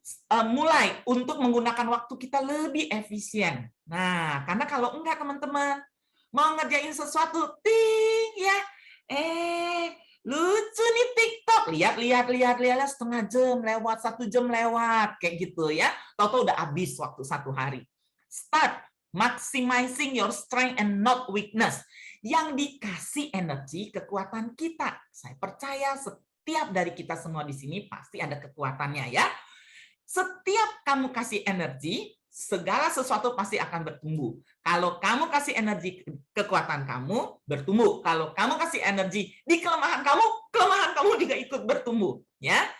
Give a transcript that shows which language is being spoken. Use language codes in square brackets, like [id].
[id] Mulai untuk menggunakan waktu kita lebih efisien. Nah, karena kalau enggak teman-teman, mau ngerjain sesuatu, ting ya, lucu nih TikTok, lihat setengah jam lewat, 1 jam lewat, kayak gitu ya. Tahu-tahu udah habis waktu 1 hari. [en] Start maximizing your strength and not weakness. [id] Yang dikasih energi, kekuatan kita. Saya percaya setiap dari kita semua di sini pasti ada kekuatannya ya. Setiap kamu kasih energi, segala sesuatu pasti akan bertumbuh. Kalau kamu kasih energi kekuatan kamu, bertumbuh. Kalau kamu kasih energi di kelemahan kamu juga ikut bertumbuh. Ya.